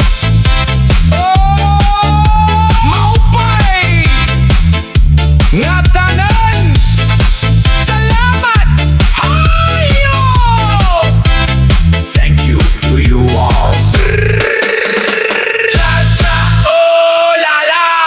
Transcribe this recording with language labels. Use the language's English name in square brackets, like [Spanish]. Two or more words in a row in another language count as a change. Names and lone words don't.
[Waray] Maupay nga tanan, salamat hayo. [English] Thank you to you all. Chacha, oh la la.